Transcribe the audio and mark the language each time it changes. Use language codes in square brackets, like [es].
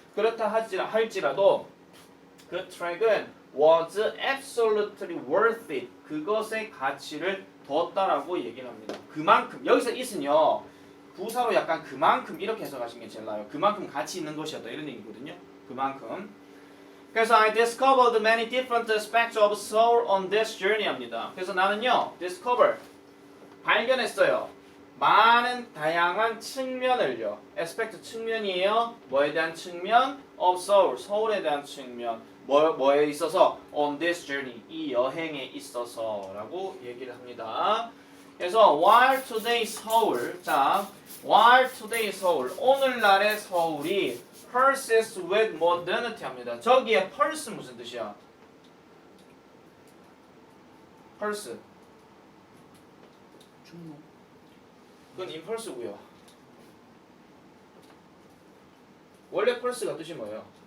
[ko] 그렇다 할지라도 그 트랙은 [en] was absolutely worth it. [ko] 그것의 가치를 뒀다라고 얘기를 합니다. 그만큼 여기서 it은요 부사로 약간 그만큼 이렇게 해석하시는 게 제일 나아요. 그만큼 가치 있는 것이었다 이런 얘기거든요. 그만큼. [en] 그래서 I discovered many different aspects of soul on this journey 합니다. [ko] 그래서 나는요 discover 발견했어요. 많은 다양한 측면을요. aspect 측면이에요. 뭐에 대한 측면? [en] of soul, [ko] soul에 대한 측면. 뭐에 있어서? [en] on this journey, [ko] 이 여행에 있어서라고 얘기를 합니다. [en] 그래서 while today Seoul, 자, while today Seoul, [ko] 오늘날의 서울이 [en] pulses with modernity 합니다. [ko] 저기에 pulse 무슨 뜻이야? pulse. 충무. 그건 impulse고요. 원래 pulse가 뜻이 뭐예요?